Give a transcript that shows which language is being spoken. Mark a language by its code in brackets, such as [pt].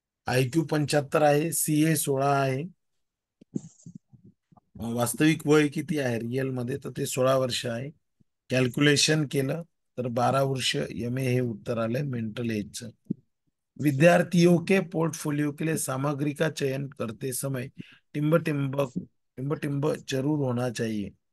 [mr] IQ 75 आहे, CA 16 आहे. वास्तविक वय किती आहे रिअल मध्ये, तर ते 16 वर्ष आहे. कॅल्क्युलेशन केलं तर 12 वर्ष. MA हे उत्तर आलंय मेंटल एजचं. [hi] विद्यार्थियों के पोर्टफोलियो के लिए सामग्री का चयन करते समय टिम्ब टिम्ब टिम्ब टिम्ब जरूर होना चाहिए.